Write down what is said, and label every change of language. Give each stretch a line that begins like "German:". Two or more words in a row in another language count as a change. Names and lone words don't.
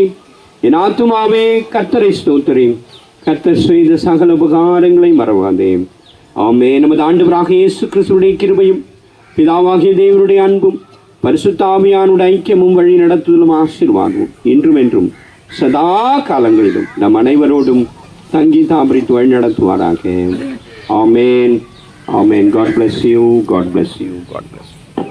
Tamil: என் ஆத்துமாவே கர்த்தரை ஸ்தோத்திரி, கர்த்தர் செய்த சகல உபகாரங்களை மறவாதே. ஆமென். நமது ஆண்டவராக இயேசு கிறிஸ்துவுடைய கிருபையும் பிதாவாகிய தேவனுடைய அன்பும் பரிசுத்த ஆவியானுடைய ஐக்கியமும் வழி நடத்துதலும் ஆசீர்வாதமும் இன்றும் என்றும் சதா காலங்களிலும் நம் அனைவரோடும் தங்கி தாபரித்து வழி நடத்துவாராக. ஆமென். ஆமென்.
English: God bless you. God bless you. God bless you.